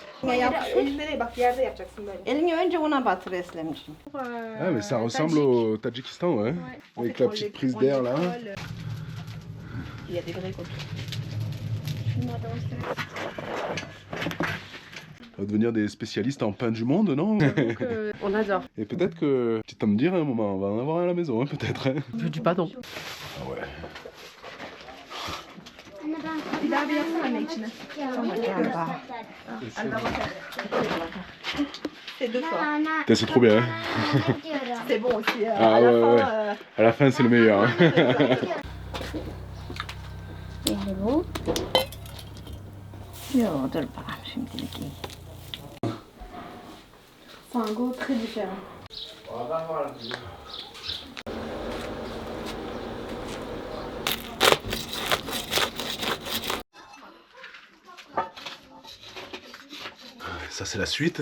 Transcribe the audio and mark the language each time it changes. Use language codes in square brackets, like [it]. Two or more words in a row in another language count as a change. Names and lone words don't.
[tr] eline yap. Nereye bak yerde yapacaksın böyle. Elini önce ona batır Eslemciğim. [fr] Ah, mais ça ressemble au Tadjikistan, ouais. Avec la petite prise d'air là. Il y a des vrais copies. On va devenir des spécialistes en pain du monde, non? On adore. Et peut-être que, tu vas me dire à un moment, on va en avoir un à la maison, hein, peut-être. Hein. Je dis pas non. Ah ouais. [tr] Bir daha bir yapsana anne içine. [fr] C'est deux fois. Putain, c'est trop bien. Hein. C'est bon aussi. Ah à la ouais, fin, ouais. À la fin, c'est le meilleur. Hein. [tr] bu. Yo dur bakalım şimdilik iyi. [fr] C'est un goût très différent. Ça, c'est la suite.